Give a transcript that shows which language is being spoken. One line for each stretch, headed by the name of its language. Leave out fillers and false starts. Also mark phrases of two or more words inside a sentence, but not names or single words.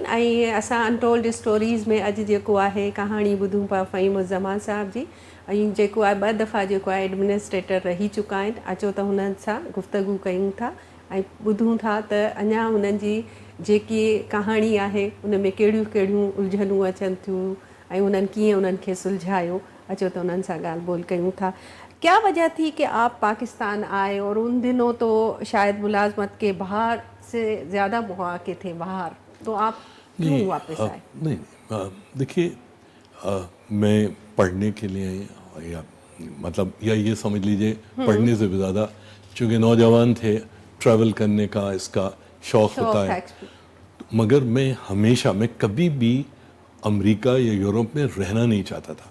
Sindhi: ऐं असां अनटोल्ड स्टोरीज़ में अॼु जेको आहे कहाणी ॿुधूं पिया फ़हीम उज़्ज़मा साहब जी, ऐं जेको आहे 2 दफ़ा जेको आहे एडमिनिस्ट्रेटर रही चुका आहिनि। अचो त हुननि सां गुफ़्तगू कयूं था ऐं ॿुधूं था त अञा हुननि जी जेकी कहाणी आहे उन में कहिड़ियूं कहिड़ियूं उलझनूं अचनि थियूं ऐं उन्हनि कीअं उन्हनि खे सुलझायो। अचो त उन्हनि सां ॻाल्हि ॿोल कयूं था।
Urdu: کیا وجہ تھی کہ آپ پاکستان آئے؟ اور ان دنوں تو شاید ملازمت کے باہر سے زیادہ مواقع تھے باہر، تو آپ کیوں واپس آئے؟ نہیں دیکھیے میں پڑھنے کے لیے یا مطلب یا یہ سمجھ لیجئے پڑھنے سے بھی زیادہ چونکہ نوجوان تھے ٹریول کرنے کا اس کا شوق ہوتا ہے، مگر میں کبھی بھی امریکہ یا یورپ میں رہنا نہیں چاہتا تھا.